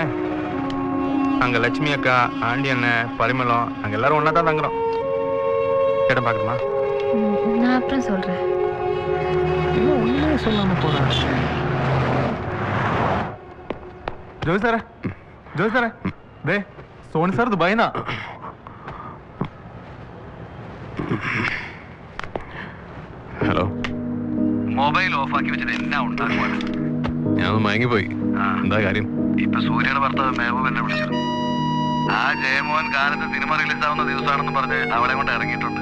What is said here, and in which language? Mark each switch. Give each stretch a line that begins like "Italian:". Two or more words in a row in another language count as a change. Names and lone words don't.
Tamil: அங்க லட்சுமி அக்கா, ஆண்டி அண்ணன், பரிமளம், அங்க எல்லாரும் ஒன்னா தான் தங்குறோம். இடம் பாக்கணுமா? நான் அப்புறம் சொல்றேன். இன்னும் ஒண்ணே சொல்லாம போறேன். ஜோதி சார் ஜோதி சார்
Malayalam: ദേ സോണി സാർ ദുബായിന്നാ. ഹലോ. മൊബൈൽ ഓഫാക്കി വെച്ചിട്ട് എന്നാ ഉണ്ടാക്കുവാണ്? ഞാൻ മയങ്ങിപ്പോയി. എന്താ കാര്യം? ഇപ്പൊ സൂര്യയുടെ ഭർത്താവ് മെഹബൂബ് എന്നെ വിളിച്ചിരുന്നു. ആ ജയമോഹൻ കാലത്ത് സിനിമ റിലീസ് ആവുന്ന ദിവസമാണെന്ന് പറഞ്ഞ് അവളെ കൊണ്ട് ഇറങ്ങിയിട്ടുണ്ട്.